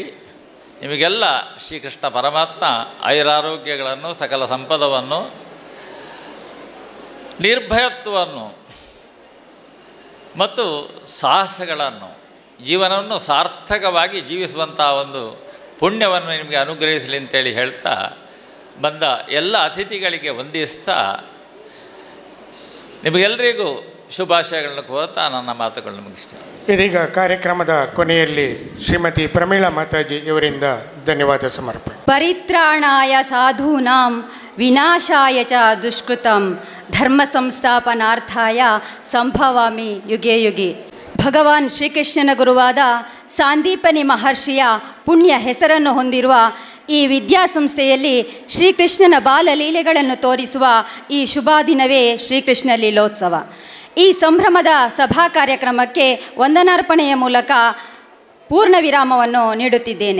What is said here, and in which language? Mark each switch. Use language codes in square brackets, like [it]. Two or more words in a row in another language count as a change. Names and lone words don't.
[kn] ನಿಮಗೆಲ್ಲ ಶ್ರೀಕೃಷ್ಣ ಪರಮಾತ್ಮ ಆಯುರಾರೋಗ್ಯಗಳನ್ನು, ಸಕಲ ಸಂಪದವನ್ನು, ನಿರ್ಭಯತ್ವವನ್ನು ಮತ್ತು ಸಾಹಸಗಳನ್ನು, ಜೀವನವನ್ನು ಸಾರ್ಥಕವಾಗಿ ಜೀವಿಸುವಂಥ ಒಂದು ಪುಣ್ಯವನ್ನು ನಿಮಗೆ ಅನುಗ್ರಹಿಸಲಿ ಅಂತೇಳಿ ಹೇಳ್ತಾ ಬಂದ ಎಲ್ಲ ಅತಿಥಿಗಳಿಗೆ ವಂದಿಸ್ತಾ ನಿಮಗೆಲ್ಲರಿಗೂ ಶುಭಾಶಯಗಳನ್ನು ಕೋರ್ತಾ ನನ್ನ ಮಾತುಗಳನ್ನು ಮುಗಿಸ್ತೇನೆ. ಇದೀಗ ಕಾರ್ಯಕ್ರಮದ ಕೊನೆಯಲ್ಲಿ ಶ್ರೀಮತಿ ಪ್ರಮೀಳಾ ಮಾತಾಜಿ ಇವರಿಂದ ಧನ್ಯವಾದ ಸಮರ್ಪಣೆ. [sa] ಪರಿತ್ರಾಣಾಯ ಸಾಧೂನಾಂ ವಿನಾಶಾಯ ಚ ದುಷ್ಕೃತಂ ಧರ್ಮ ಸಂಸ್ಥಾಪನಾರ್ಥಾಯ ಸಂಭವಾಮಿ ಯುಗೆ ಯುಗೆ. [kn] ಭಗವಾನ್ ಶ್ರೀಕೃಷ್ಣನ ಗುರುವಾದ ಸಾಂದೀಪನಿ ಮಹರ್ಷಿಯ ಪುಣ್ಯ ಹೆಸರನ್ನು ಹೊಂದಿರುವ ಈ ವಿದ್ಯಾಸಂಸ್ಥೆಯಲ್ಲಿ ಶ್ರೀಕೃಷ್ಣನ ಬಾಲಲೀಲೆಗಳನ್ನು ತೋರಿಸುವ ಈ ಶುಭ ದಿನವೇ ಶ್ರೀಕೃಷ್ಣ ಲೀಲೋತ್ಸವ. ಈ ಸಂಭ್ರಮದ ಸಭಾ ಕಾರ್ಯಕ್ರಮಕ್ಕೆ ವಂದನಾರ್ಪಣೆಯ ಮೂಲಕ ಪೂರ್ಣ ವಿರಾಮವನ್ನು ನೀಡುತ್ತಿದ್ದೇನೆ.